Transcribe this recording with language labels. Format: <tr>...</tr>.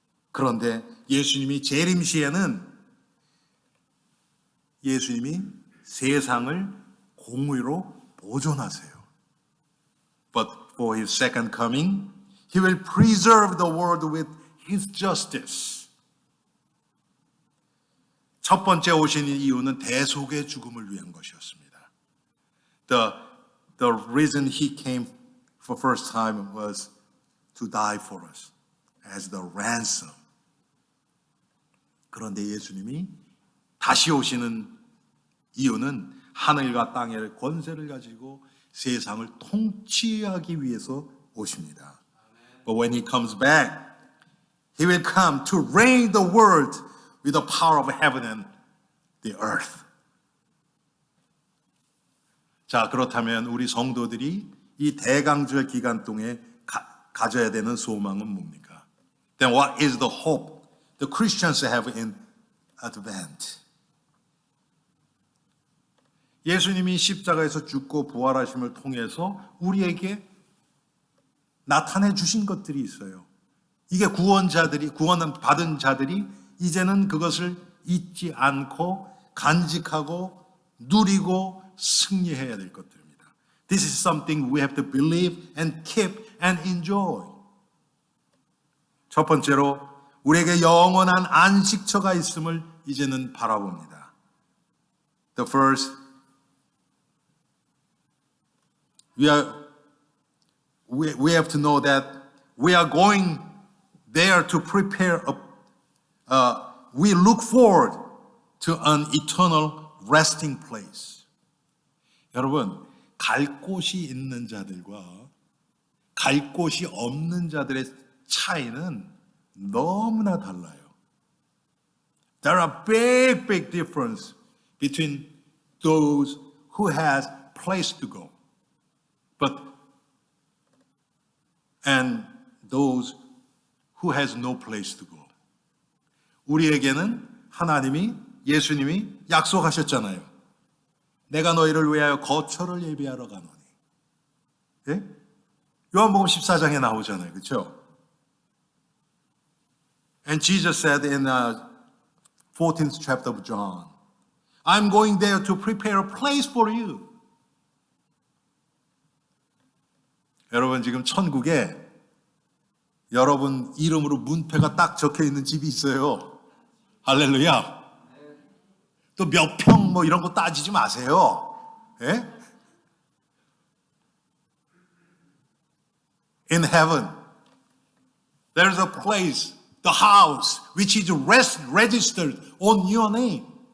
<ko>그런데 예수님이 재림 시에는 예수님이 세상을 공의로 보존하세요.</ko> <en>But for His second coming, He will preserve the world with His justice.</en> <ko>첫 번째 오신 이유는 대속의 죽음을 위한 것이었습니다.</ko> <en>The reason He came for first time was to die for us as the ransom.</en> <ko>그런데 예수님이 다시 오시는 이유는 하늘과 땅의 권세를 가지고 세상을 통치하기 위해서 오십니다.</ko> <en>But when He comes back, He will come to reign the world with the power of heaven and the earth.</en> <ko>자, 그렇다면 우리 성도들이 이 대강절 기간 동안 가져야 되는 소망은 뭡니까?</ko> <en>Then what is the hope the Christians have in Advent?</en> <ko>예수님이 십자가에서 죽고 부활하심을 통해서 우리에게 나타내 주신 것들이 있어요. 이게 구원 받은 자들이 이제는 그것을 잊지 않고 간직하고 누리고 승리해야 될 것들입니다.</ko> <en>This is something we have to believe and keep and enjoy.</en> <ko>첫 번째로 우리에게 영원한 안식처가 있음을 이제는 바라봅니다.</ko> <en>The first, we have to know that we are going there to prepare we look forward to an eternal resting place.</en> <ko>여러분, 갈 곳이 있는 자들과 갈 곳이 없는 자들의 차이는 너무나 달라요.</ko> <en>There are big difference between those who has place to go, and those who has no place to go.</en> <ko>우리에게는 하나님이 예수님이 약속하셨잖아요. 내가 너희를 위하여 거처를 예비하러 가노니. 예? 요한복음 14장에 나오잖아요. 그렇죠?</ko> <en>And Jesus said in the 14th chapter of John, I'm going there to prepare a place for you.</en> <ko>여러분 지금 천국에 여러분 이름으로 문패가 딱 적혀 있는 집이 있어요. 할렐루야. 또 몇 평 뭐 이런 거 따지지 마세요. 예?</ko> <en>In heaven, there's a place, the house, which is registered on your name.</en>